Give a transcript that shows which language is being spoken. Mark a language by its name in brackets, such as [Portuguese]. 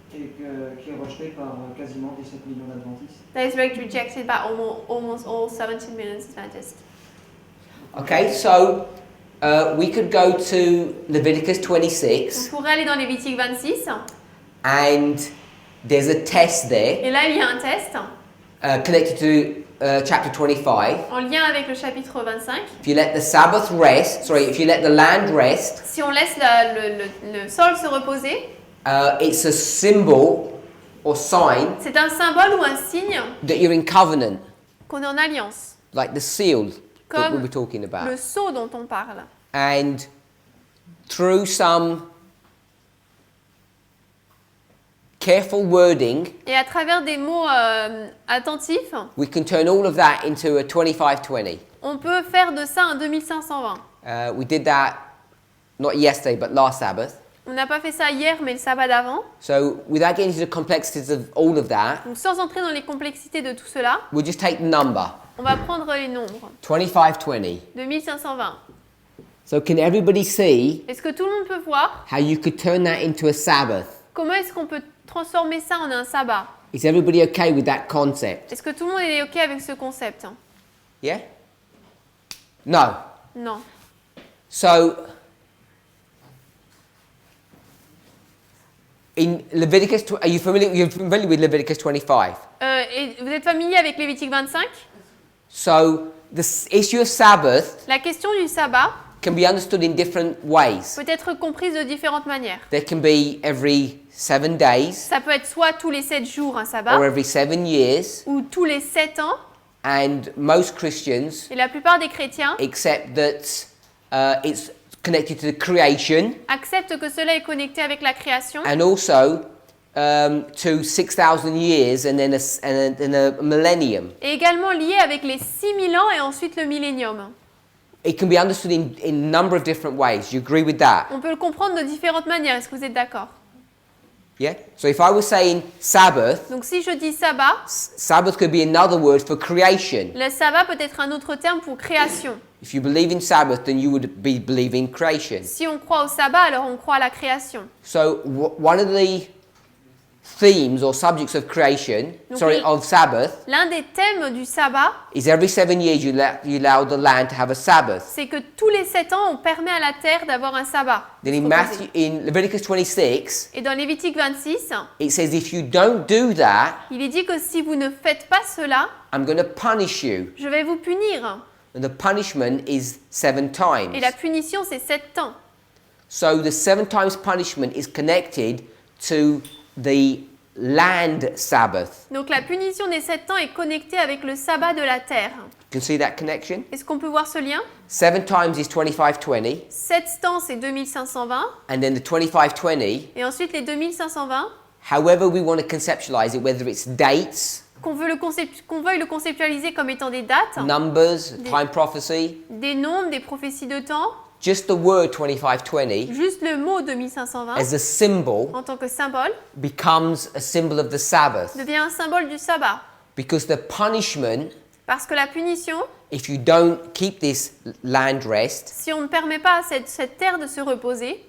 [French] et qui est rejeté par quasiment 17 millions d'adventistes. [English] that is rejected by almost all 17 million Adventists. Okay, so we could go to Leviticus [French] On 26, pourrait aller dans Lévitique 26, [English] and there's a test there [French] et là il y a un test [English] connected to chapter 25. [French] en lien avec le chapitre 25. [English] If you let the Sabbath rest, if you let the land rest, [French] Si on laisse le sol se reposer, [English] it's a symbol or sign [French] c'est un symbole ou un signe [English] that you're in covenant, [French] qu'on est en alliance, [English] like the seal that we [French] comme [English] were talking about. [French] le sceau dont on parle. [English] And through some careful wording, [French] Et à travers des mots attentifs, [English] we can turn all of that into a 2520. [French] on peut faire de ça un 2520. [English] We did that not yesterday, but last Sabbath. [French] On n'a pas fait ça hier, mais le sabbat d'avant. [English] So without getting into the complexities of all of that, [French] Donc sans entrer dans les complexités de tout cela, [English] we'll just take the number. [French] On va prendre les nombres. 2520. 2520. [English] So can everybody see [French] Est-ce que tout le monde peut voir [English] how you could turn that into a Sabbath? [French] comment est-ce qu'on peut transformer ça en un sabbat? [English] Is everybody okay with that concept? [French] Est-ce que tout le monde est OK avec ce concept? [English] Yeah? No. [French] Non. [English] So in Leviticus, are you familiar? You're familiar with Leviticus 25. [French] Et vous êtes familier avec Lévitique 25? [English] So the issue of Sabbath [French] La question du sabbat [English] can be understood in different ways. [French] peut être comprise de différentes manières. [English] There can be every 7 days [French] Ça peut être soit tous les 7 jours un sabbat, [English] or every 7 years, [French] ou tous les 7 ans. [English] and most Christians [French] Et la plupart des chrétiens [English] accept that it's connected to the creation [French] acceptent que cela est connecté avec la création [English] and also to 6,000 years and then a millennium. [French] et également lié avec les 6000 ans et ensuite le millénium. [English] It can be understood in a number of different ways. You agree with that? [French] On peut le comprendre de différentes manières. Est-ce que vous êtes d'accord? [English] Yeah? So if I was saying Sabbath, [French] Donc si je dis sabbat, [English] Sabbath could be another word for creation. [French] le sabbat peut être un autre terme pour création. [English] If you believe in Sabbath, then you would be believing creation. [French] Si on croit au sabbat, alors on croit à la création. [English] So one of the themes or subjects of creation, of Sabbath, [French] L'un des thèmes du sabbat, [English] is every 7 years you allow the land to have a Sabbath. [French] c'est que tous les 7 ans, on permet à la terre d'avoir un sabbat. [English] Then in Leviticus 26, [French] Et dans Lévitique 26, [English] it says if you don't do that, [French] il est dit que si vous ne faites pas cela, [English] I'm going to punish you. [French] je vais vous punir. [English] And the punishment is 7 times. [French] Et la punition, c'est 7 temps. [English] So the 7 times punishment is connected to the land Sabbath. [French] Donc la punition des 7 temps est connectée avec le sabbat de la terre. [English] You can see that connection? [French] Est-ce qu'on peut voir ce lien? [English] 7 times is 2520, [French] 7 temps, c'est 2520. [English] and then the 2520, [French] Et ensuite, les 2520, [English] however we want to conceptualize it, whether it's dates, [French] qu'on veuille le conceptualiser comme étant des dates, [English] numbers, time prophecy, [French] des nombres, des prophéties de temps, [English] just the word 2520 [French] juste le mot 2520, [English] as a symbol [French] en tant que symbole, [English] becomes a symbol of the Sabbath. [French] devient un symbole du sabbat. [English] Because the punishment, [French] Parce que la punition, [English] if you don't keep this land rest, [French] si on ne permet pas à cette terre de se reposer,